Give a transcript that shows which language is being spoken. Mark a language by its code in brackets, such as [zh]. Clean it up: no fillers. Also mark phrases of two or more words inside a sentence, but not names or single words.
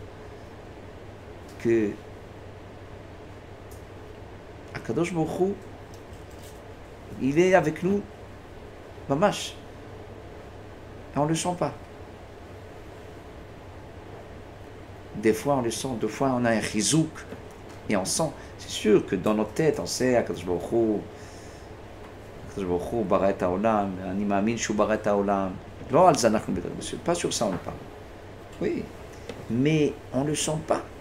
[fr] Que [he] הקדוש ברוך הוא, [fr] il est avec nous, mamash. Et on ne le sent pas. Des fois on le sent, deux fois on a un chizouk. Et on sent, c'est sûr que dans notre tête, on sait [he] הקדוש ברוך הוא, ברא את העולם, אני מאמין שהוא ברא את העולם. לא על זה אנחנו מדברים, [fr] pas sur ça on parle. Oui, mais on ne le sent pas.